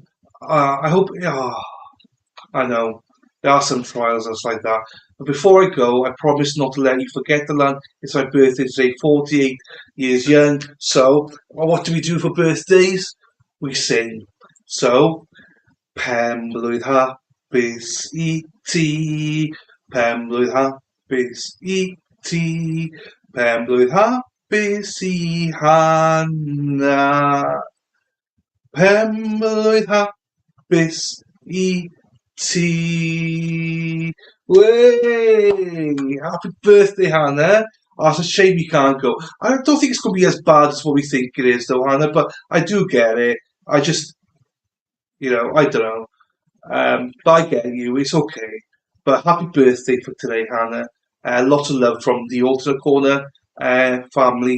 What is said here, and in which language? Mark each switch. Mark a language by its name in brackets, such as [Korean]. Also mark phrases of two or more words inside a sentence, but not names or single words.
[English] I hope. I know there are some trials that's like that. But before I go, I promise not to let you forget the land. It's my birthday today, 48 years young. So, what do we do for birthdays? We sing. So, [Welsh] pen blwydd hapus I ti, pen blwydd hapus I ti, pen blwydd hapus I Hannah, pen blwydd hapus I ti. [English] Way! Happy birthday, Hannah. Oh, it's a shame you can't go. I don't think it's going to be as bad as what we think it is, though, Hannah, but I do get it. I just, I don't know. But I get you. It's okay. But happy birthday for today, Hannah. Lots of love from the Alternate Corner family.